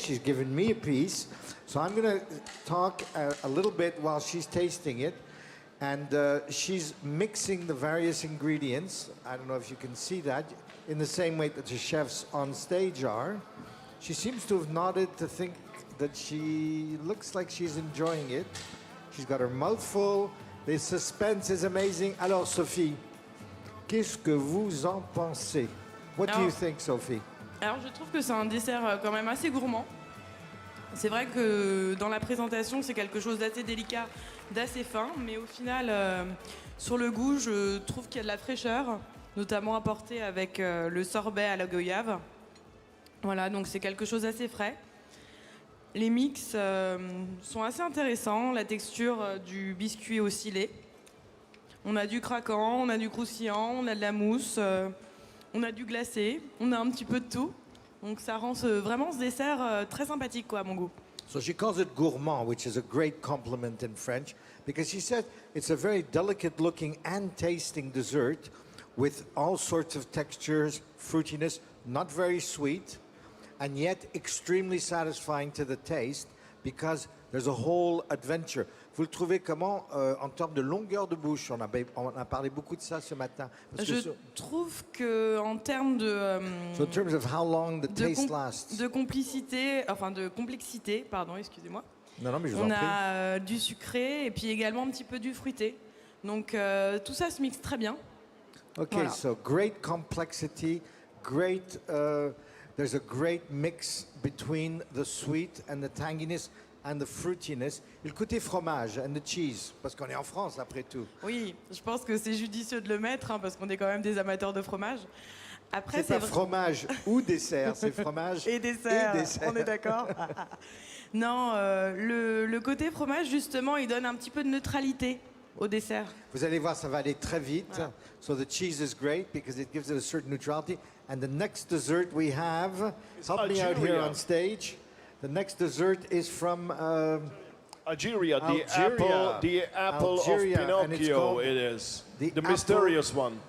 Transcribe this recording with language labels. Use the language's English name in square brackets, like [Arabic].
[English] She's given me a piece. So I'm going to talk a little bit while she's tasting it. And she's mixing the various ingredients. I don't know if you can see that, in the same way that the chefs on stage are. She seems to have nodded to think that she looks like she's enjoying it. She's got her mouth full. The suspense is amazing. [French] Alors, Sophie, qu'est-ce que vous en pensez? [English] What do you think, Sophie? [French] Alors je trouve que c'est un dessert quand même assez gourmand. C'est vrai que dans la présentation, c'est quelque chose d'assez délicat, d'assez fin, mais au final, sur le goût, je trouve qu'il y a de la fraîcheur, notamment apportée avec le sorbet à la goyave. Voilà, donc c'est quelque chose d'assez frais. Les mix sont assez intéressants, la texture du biscuit oscillé. On a du craquant, on a du croustillant, on a de la mousse, on a du glacé, on a un petit peu de tout. Donc ça rend vraiment ce dessert très sympathique, quoi, à mon goût. [English] So she calls it gourmand, which is a great compliment in French, because she said it's a very delicate looking and tasting dessert with all sorts of textures, fruitiness, not very sweet, and yet extremely satisfying to the taste because there's a whole adventure. [French] Vous le trouvez comment en termes de longueur de bouche? On a parlé beaucoup de ça ce matin. Je trouve que en termes de [English] so in terms of how long the taste lasts. [French] de complexité, pardon, excusez-moi. Non, mais je vous on en prie. a du sucré et puis également un petit peu du fruité. Donc tout ça se mixe très bien. [English] Okay, [French] voilà. [English] So great complexity, great. There's a great mix between the sweet and the tanginess and the fruitiness. [French] Et le côté fromage [English] and the cheese, [French] parce qu'on est en France après tout. Oui, je pense que c'est judicieux de le mettre, hein, parce qu'on est quand même des amateurs de fromage. Après, c'est pas fromage ou dessert, c'est fromage et dessert. On est d'accord. Non, le côté fromage, justement, il donne un petit peu de neutralité au dessert. Vous allez voir, ça va aller très vite. Voilà. [English] So the cheese is great because it gives it a certain neutrality. And the next dessert we have, help me out here on stage. The next dessert is from Algeria, the apple Algeria, of Pinocchio. It is the mysterious one.